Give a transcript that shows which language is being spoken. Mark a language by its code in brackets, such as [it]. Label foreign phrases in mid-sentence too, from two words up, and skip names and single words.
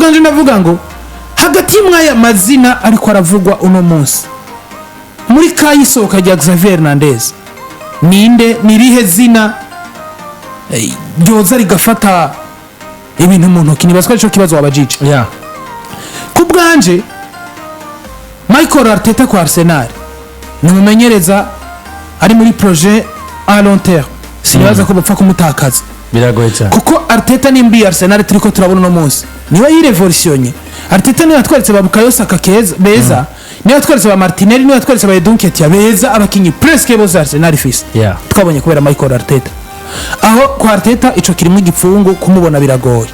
[rn] bwanje navuga ngo hagati y'umwaya mazina ariko aravugwa uno munsi muri kayisoka rya Xavier Hernandez ninde nirihe zina ryoza rigafata ibintu mu ntoki nibazwa ico kibazo wabajije ku bwanje Michael Arteta kwa Arsenal numumenyereza ari muri [fr] projet à long terme [rn] sinibaza ko bapfa kumutakaza biragoye cyane kuko Arteta nimbi Arsenal turiko turabona no munsi niwe yirevolutionye Arteta niwe atweretse babukayo Saka beza niyo tweretse ba Martinelli niyo tweretse ba Dunketia beza abakinyi presque bose Arsenal ifise Yeah. twabonye kubera Michael Arteta aho kwa Arteta ico kirimo igipfungu kumubona biragoye.